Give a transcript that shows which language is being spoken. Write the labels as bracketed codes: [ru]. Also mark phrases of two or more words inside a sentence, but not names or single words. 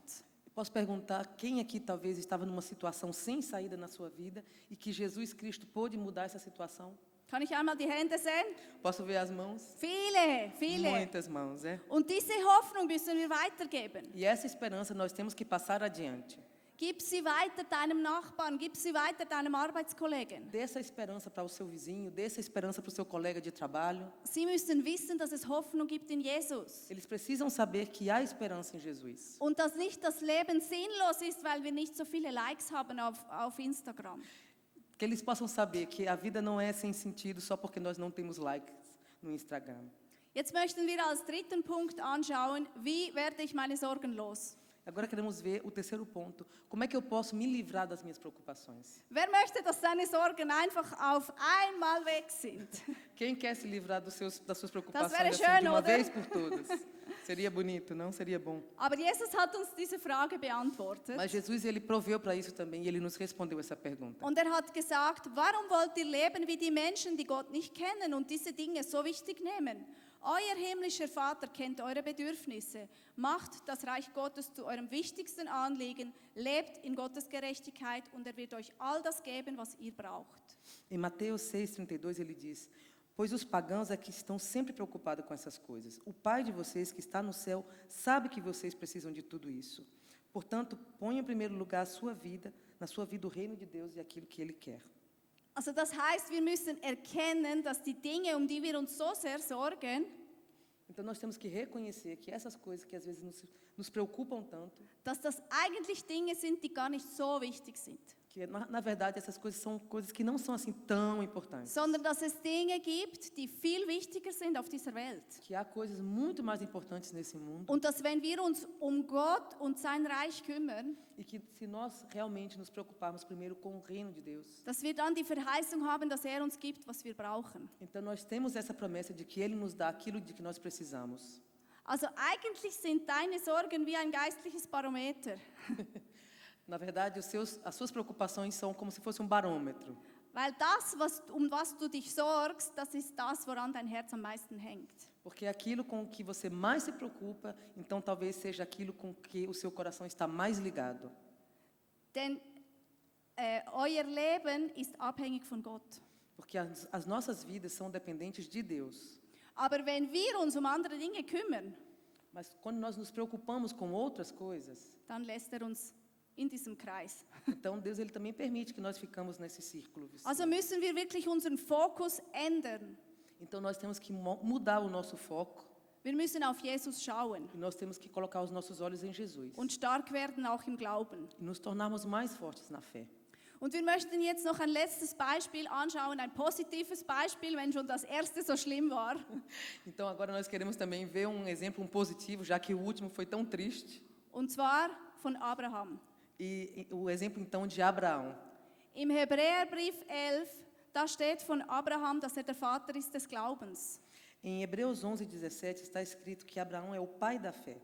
[pt] Posso perguntar quem aqui talvez estava numa situação sem saída na sua vida e que Jesus Cristo pôde mudar essa situação? [de] Kann ich einmal die Hände sehen? [pt] Posso ver as mãos? [de] Viele. [pt] Muitas mãos, é? [de] Und diese Hoffnung müssen wir weitergeben. [pt] E essa esperança nós temos que passar adiante. [de] Gib sie weiter deinem Nachbarn, gib sie weiter deinem Arbeitskollegen. [pt] Dê essa esperança para o seu vizinho, dê essa esperança para o seu colega de trabalho. [de] Sie müssen wissen, dass es Hoffnung gibt in Jesus. [pt] Eles precisam saber que há esperança em Jesus. [de] Und dass nicht das Leben sinnlos ist, weil wir nicht so viele Likes haben auf Instagram. [pt] Que eles possam saber que a vida não é sem sentido só porque nós não temos likes no Instagram. [de] Jetzt möchten wir als dritten Punkt anschauen, wie werde ich meine Sorgen los? [pt] Agora queremos ver o terceiro ponto. Como é que eu posso me livrar das minhas preocupações? [de] Wer möchte, dass seine Sorgen einfach auf einmal weg sind? [pt] Quem quer se livrar das suas [de] Das [pt] preocupações [de] wäre [pt] assim, [de] schön, [pt] de uma [de] oder? [pt] vez por todas? Seria bonito, não? Seria bom. [de] Aber Jesus hat uns diese Frage beantwortet. [pt] Mas Jesus, ele proveu para isso também e ele nos respondeu essa pergunta. [de] Und er hat gesagt, warum wollt ihr leben wie die Menschen, die Gott nicht kennen und diese Dinge so wichtig nehmen? Euer himmlischer Vater kennt eure Bedürfnisse. Macht das Reich Gottes zu eurem wichtigsten Anliegen. Lebt in Gottes Gerechtigkeit und er wird euch all das geben, was ihr braucht. [pt] Em Mateus 6:32 ele diz: Pois os pagãos é que estão sempre preocupados com essas coisas. O Pai de vocês que está no céu sabe que vocês precisam de tudo isso. Portanto, ponha em primeiro lugar na sua vida o reino de Deus e aquilo que Ele quer. [de] Also das heißt, wir müssen erkennen, dass die Dinge, um die wir uns so sehr sorgen, [pt] Então, nós temos que reconhecer que essas coisas que às vezes nos preocupam tanto, [de] dass das eigentlich Dinge sind, die gar nicht so wichtig sind, [pt] que na verdade essas coisas são coisas que não são assim tão importantes. [de] sondern dass es Dinge gibt, die viel wichtiger sind auf dieser Welt. [pt] Que há coisas muito mais importantes nesse mundo [de] Und dass wenn wir uns um Gott und sein Reich kümmern, [pt] e que se nós realmente nos preocuparmos primeiro com o reino de Deus, [de] dass wir dann die Verheißung haben, dass er uns gibt, was wir brauchen. [pt] então nós temos essa promessa de que Ele nos dá aquilo de que nós precisamos. [de] Also eigentlich sind deine Sorgen wie ein geistliches Barometer. [pt] Na verdade, as suas preocupações são como se fosse um barômetro. [de] Weil das, um was du dich sorgst, das ist das, woran dein Herz am meisten hängt. [pt] Porque aquilo com que você mais se preocupa, então talvez seja aquilo com que o seu coração está mais ligado. [de] Denn euer Leben ist abhängig von Gott. [pt] Porque as nossas vidas são dependentes de Deus. [de] Aber wenn wir uns um andere Dinge kümmern, [pt] Mas quando nós nos preocupamos com outras coisas, [de] dann lässt er uns in diesem Kreis. [pt] então Deus ele também permite que nós ficamos nesse círculo. [de] Also müssen wir wirklich unseren Fokus ändern. [pt] Então nós temos que mudar o nosso foco [de] Wir müssen auf Jesus schauen [pt] e nós temos que colocar os nossos olhos em Jesus [de] und stark werden auch im Glauben. [pt] e nos tornarmos mais fortes na fé. [de] Und wir möchten jetzt noch ein letztes Beispiel anschauen, ein positives Beispiel, wenn schon das erste so schlimm war. [pt] Então agora nós queremos também ver um exemplo positivo, já que o último foi tão triste. [de] Und zwar von Abraham. [pt] E o exemplo então de Abraão. [de] Im Hebräerbrief 11, da steht von Abraham, dass er der Vater ist des Glaubens. [pt] Em Hebreus 11:17 está escrito que Abraão é o pai da fé.